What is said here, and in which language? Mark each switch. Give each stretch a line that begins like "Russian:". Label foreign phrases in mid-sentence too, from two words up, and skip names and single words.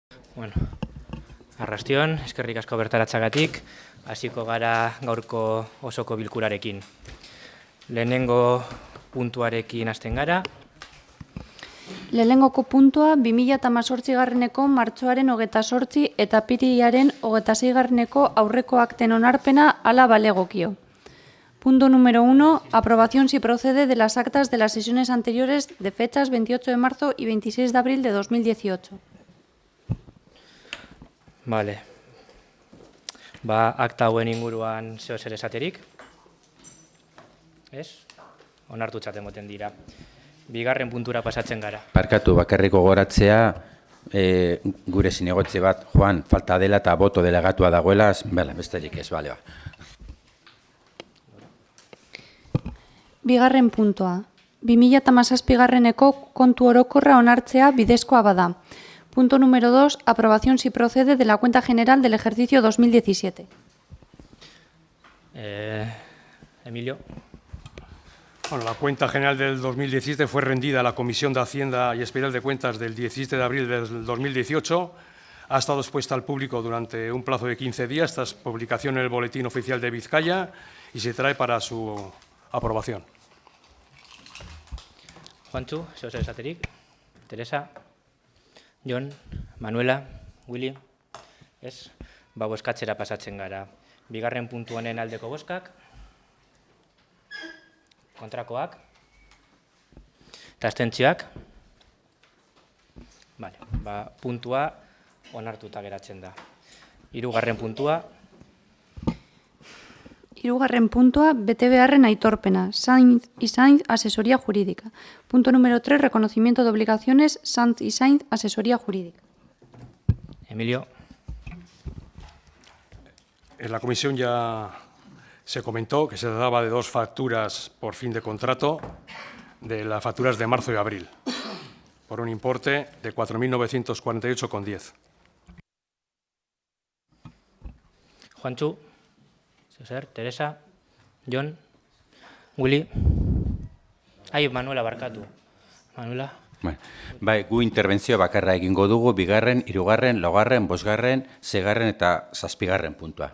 Basque: Bueno, arrastion, eskerrik asko bertaratzagatik, hasiko gara gaurko osoko bilkurarekin. Lehenengo puntuarekin hasten gara. Lehenengoko puntua 2018 martxoaren 28 eta apirilaren 26 aurreko akten onarpena hala balegokio.
Spanish: Punto número 1. Aprobación si procede de las actas de las sesiones anteriores de fechas 28 de marzo y 26 de abril de 2018.
Basque: Vale. Akta hauen inguruan zeo zer esaterik? Ez? Onartutzat emoten dira. Bigarren puntura pasatzen gara. Barkatu, bakarriko goratzea, gure zinegotze bat, Juan, falta dela eta boto delegatua dagoela, besterik ez, bale ba. Bigarren puntua. 2017 kontu orokorra onartzea bidezkoa bada.
Spanish: Punto número 2. Aprobación si procede de la cuenta general del ejercicio 2017. Emilio. Bueno, la cuenta general del 2017 fue rendida a la Comisión de Hacienda y Especial de Cuentas del 17 de abril del 2018. Ha estado expuesta al público durante un plazo de 15 días tras publicación en el Boletín Oficial de Vizcaya y se trae para su aprobación.
Basque: Juantxu, zeo zer esaterik? Teresa? Jon? Manuela? Willy? Ez? Bozkatzera pasatzen gara. Bigarren puntu honen aldeko bozkak? Kontrakoak? Eta abstentzioak? Vale, puntua onartuta geratzen da. Hirugarren puntua? Hirugarren puntua, bete beharren aitorpena, Sanz y Sainz,
Spanish: asesoría jurídica. Punto número 3, reconocimiento de obligaciones, Sanz y Sainz, asesoría jurídica. Emilio. En la comisión ya se comentó que se trataba de dos facturas por fin de contrato, de las facturas de marzo y abril, por un importe de 4.948,10.
Basque: Juantxu. Zer, Teresa, Jon, Willy, Manuela barkatu. Manuela. Bai, gu interbentzio bakarra egingo dugu, bigarren, hirugarren, laugarren, bosgarren, seigarren eta zazpigarren puntua.